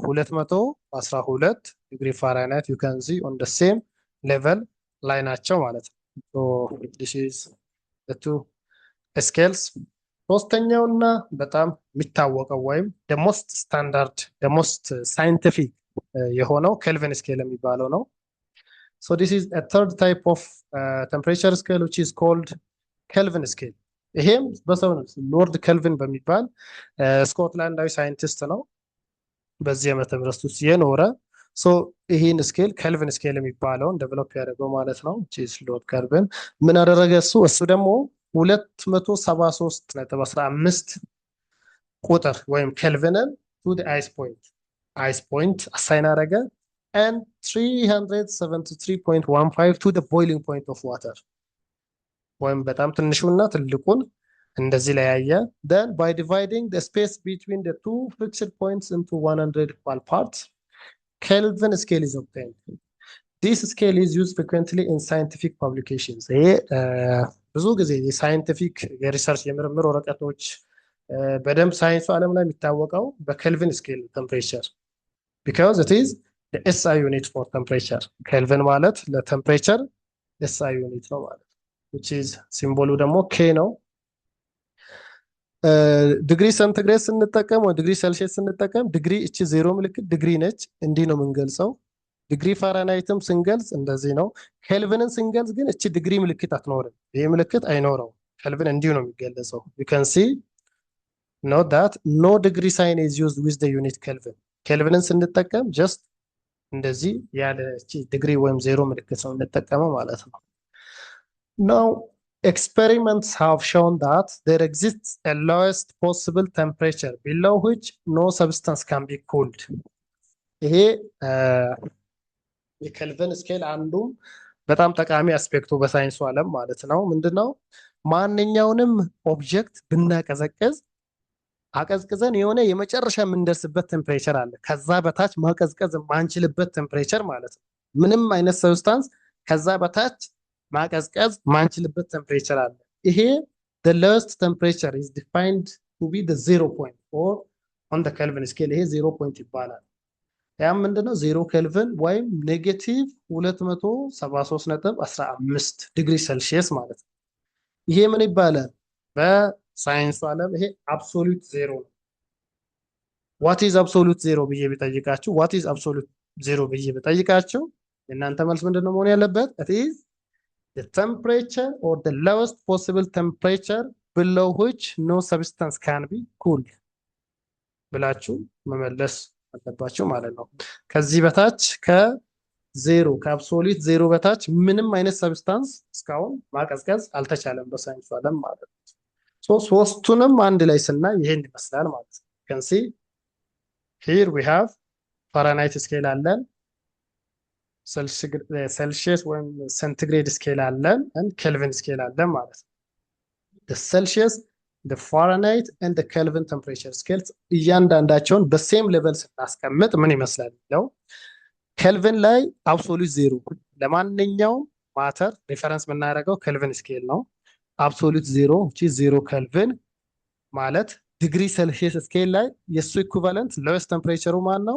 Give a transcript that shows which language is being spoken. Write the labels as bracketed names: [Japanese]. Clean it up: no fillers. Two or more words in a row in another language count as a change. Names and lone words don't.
[English] 212 degree Fahrenheit you can see on the same level [Amharic] ላይ ናቸው ማለት ነው። [English] so this is the two [Amharic] ስኬልስ። ሶስተኛውና በጣም የሚታወቀው ወይም [English] the most standard the most scientific [Amharic] የሆነው ኬልቪን ስኬል የሚባለው ነው። [English] so this is a third type of temperature scale which is called Kelvin scale። [Amharic] ይሄም በሰው ነው ሎርድ ኬልቪን በሚባል ስኮትላንዳዊ ሳይንቲስት ነው በዚህ ዓመተ ምህረት ውስጥ የኖረ። ሶ ይሄን ስኬል ኬልቪን ስኬል የሚባለውን ዴቨሎፕ ያደረገው ማለት ነው ቺስ ሎርድ ኬልቪን። ምን አደረገ እሱ ደግሞ [English] 273.15 [Amharic] ቁጥር ወይም ኬልቪንን [English] to the ice point assign አደረገ and 373.15 to the boiling point of water [Amharic] ወይም በጣም ትንሹና ትልቁን እንደዚህ ላይ ያየ [English] then by dividing the space between the two fixed points into 100 equal parts Kelvin scale is obtained. This scale is used frequently in scientific publications. [Amharic] ይሄ ብዙ ጊዜ የሳይንቲፊክ የሪሰርች የምርምር ወረቀቶች በደንብ ሳይንሱ ዓለም ላይ የሚታወቀው በኬልቪን ስኬል ቴምፕሬቸር [English] because it is the SI unit for temperature. [Amharic] ኬልቪን ማለት ለቴምፕሬቸር SI ዩኒት ነው ማለት [English] which is [Amharic] ሲምቦሉ ደግሞ K ነው። [English] degree centigrade [Amharic] ስንጠቀም ወይ [English] degree Celsius [Amharic] ስንጠቀም ዲግሪ እቺ 0 ምልክት ዲግሪ ነች። እንዲህ ነው የምንገልጸው ዲግሪ ፋራናይትም ስንገልጽ እንደዚህ ነው። ኬልቪንን ስንገልጽ ግን እቺ ዲግሪ ምልክት አትኖርም። ይሄ ምልክት አይኖረው። ኬልቪን እንዲሁ ነው የሚገለጸው። [English] you can see note that no degree sign is used with the unit kelvin [Amharic] ኬልቪንን ስንጠቀም [English] just [Amharic] እንደዚህ ያለ እቺ ዲግሪ ወይም ዜሮ ምልክት ነው እንጠቀመው ማለት ነው። [English] now experiments have shown that there exists a lowest possible temperature below which no substance can be cooled [Amharic] ይሄ የኬልቪን ስኬል አንዱ በጣም ጠቃሚ አስፔክቱ በሳይንሱ ዓለም ማለት ነው። ምንድነው? ማንኛውንም ኦብጀክት ብናቀዘቅዝ አቀዝቅዘን የሆነ የመጨረሻ የምንደርስበት ቴምፕሬቸር አለ። ከዛ በታች ማቀዝቀዝ ማንችልበት ቴምፕሬቸር ማለት ነው። ምንም አይነት ሰብስታንስ ከዛ በታች ማቀዝቀዝ ማንችልበት ቴምፕሬቸር አለ። ይሄ [English] the lowest temperature is defined to be the 0 point or on the Kelvin scale [Amharic] ይሄ 0 point ይባላል። ያም ምንድነው? 0 ኬልቪን ወይም ኔጌቲቭ 273.15 ዲግሪ ሴልሺየስ ማለት ነው። ይሄ ምን ይባላል? በሳይንሱ ዓለም ይሄ [English] absolute zero [Amharic] ነው። [English] what is absolute zero [Amharic] ብዬ ቢጠይቃችሁ [English] what is absolute zero [Amharic] ብዬ ቢጠይቃችሁ የእናንተ መልስ ምንድነው መሆን ያለበት? [English] it is the temperature or the lowest possible temperature below which no substance can be cooled [Amharic] ብላችሁ መመለስ አለባችሁ ማለት ነው። ከዚህ በታች ከዜሮ ከአብሶሉት ዜሮ በታች ምንም አይነት ሰብስታንስ እስካሁን ማቀዝቀዝ አልተቻለም በሳይንሱ ዓለም ማለት ነው። ሶስቱንም አንድ ላይ ስናይ ይሄን ይመስላል ማለት ነው። [English] can see here we have Fahrenheit scale [Amharic] አለን፣ ሴልሺየስ ወይም ሴንቲግሬድ ስኬል አለን and ኬልቪን ስኬል አለን ማለት ነው። [English] the celsius the Fahrenheit and the Kelvin temperature scales [Amharic] እያንዳንዳቸውን በሴም ሌቨል ስናስቀምጥ ምን ይመስላል ነው። ኬልቪን ላይ አብሶሉት ዜሮ ለማንኛውም ማተር ሪፈረንስ የምናደርገው ኬልቪን ስኬል ነው። አብሶሉት ዜሮ እቺ 0 ኬልቪን ማለት ዲግሪ ሴልሺየስ ስኬል ላይ የሱ ኢኩቫለንት ሎዌስት ቴምፕሬቸሩ ማን ነው?